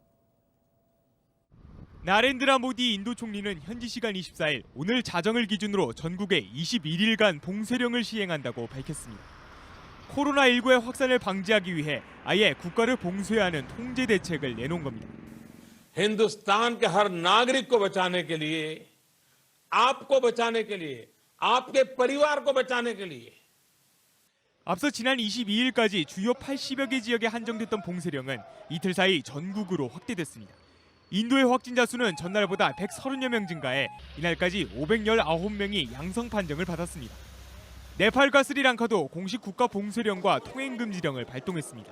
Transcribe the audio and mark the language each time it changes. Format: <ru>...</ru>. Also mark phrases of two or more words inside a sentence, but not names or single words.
<ko>나렌드라 모디 인도 총리는 현지 시간 24일 오늘 자정을 기준으로 전국에 21일간 봉쇄령을 시행한다고 밝혔습니다. 코로나19의 확산을 방지하기 위해 아예 국가를 봉쇄하는 통제 대책을 내놓은 겁니다.</ko> <hi>हिंदुस्तान के हर नागरिक को बचाने के लिए, आपको बचाने के लिए, आपके परिवार को बचाने के लिए.</hi> <ko>앞서 지난 22일까지 주요 80여 개 지역에 한정됐던 봉쇄령은 이틀 사이 전국으로 확대됐습니다. 인도의 확진자 수는 전날보다 130여 명 증가해 이날까지 519명이 양성 판정을 받았습니다. 네팔과 스리랑카도 공식 국가 봉쇄령과 통행 금지령을 발동했습니다.</ko>